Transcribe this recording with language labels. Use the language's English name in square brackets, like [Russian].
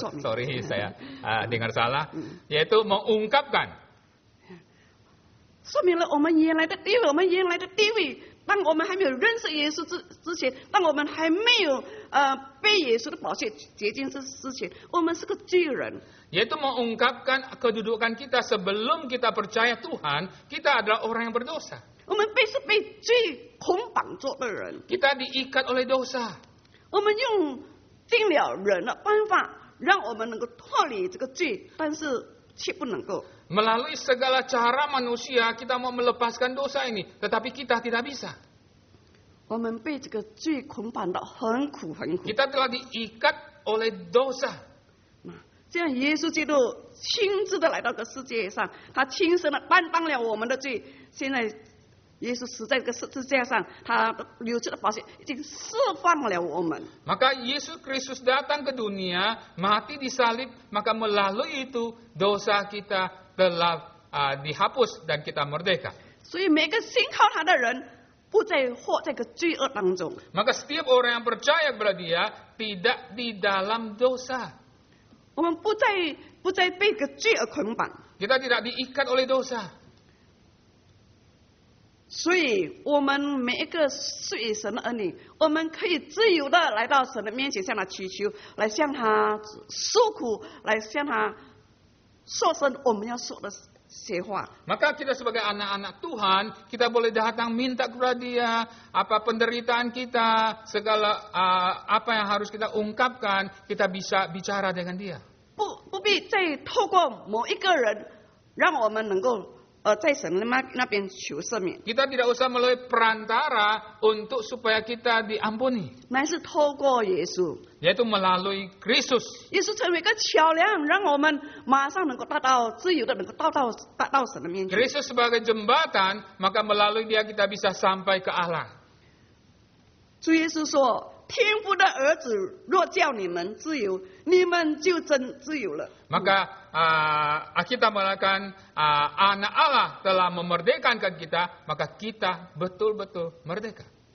[Indonesian] Sorry saya dengar salah. Yaitu mengungkapkan. [Chinese] 说明了我们原来的地位，我们原来的地位。当我们还没有认识耶稣之前，当我们还没有被耶稣的宝血洁净之前，我们是个罪人。 [Indonesian] Yaitu mengungkapkan kedudukan kita sebelum kita percaya Tuhan, kita adalah orang yang berdosa. [Chinese] 我们是被罪捆绑住的人， [Indonesian] Kita diikat oleh dosa. [Chinese] 我们用尽了人的办法，让我们能够脱离这个罪，但是却不能够。 [Indonesian] Melalui segala cara manusia kita mau melepaskan dosa ini, tetapi kita tidak bisa. [Chinese] 我们被这个罪捆绑到很苦很苦。 [Indonesian] Kita telah diikat oleh dosa. [Chinese] 这样耶稣基督亲自的来到这个世界上，他亲身的担当了我们的罪。现在耶稣死在这个十字架上，他流出的宝血已经释放了我们。 [Indonesian] Maka Yesus Kristus datang ke dunia, mati di salib, maka melalui itu dosa kita telah dihapus dan kita merdeka. [Chinese] 所以每个信靠他的人不再活在这个罪恶当中。 [Indonesian] Maka setiap orang yang percaya kepada dia tidak di dalam dosa. [Chinese] 我们不再被这个罪恶捆绑。 [Indonesian] Kita tidak diikat oleh dosa. [Chinese] 所以，我们每一个属于神的儿女，我们可以自由的来到神的面前，向他祈求，来向他诉苦，来向他说声我们要说的些话。 [Indonesian] Maka kita sebagai anak-anak Tuhan, kita boleh datang minta kepada dia apa penderitaan kita, segala apa yang harus kita ungkapkan, kita bisa bicara dengan dia. [Chinese] 不必再透过某一个人，让我们能够在神的那边求赦免， [Indonesian] Kita tidak usah melalui perantara untuk supaya kita diampuni, [Chinese] 乃是透过耶稣。 [Indonesian] yaitu melalui Kristus. [Chinese] 耶稣成为一个桥梁，让我们马上能够达到自由的，能够达到神的面前。 [Indonesian] Kristus sebagai jembatan, maka melalui dia kita bisa sampai ke Allah. [Chinese] 主耶稣说：“天父的儿子若叫你们自由，你们就真自由了。” [Indonesian] Maka kita mengatakan anak Allah telah memerdekakan kita, maka kita betul-betul merdeka.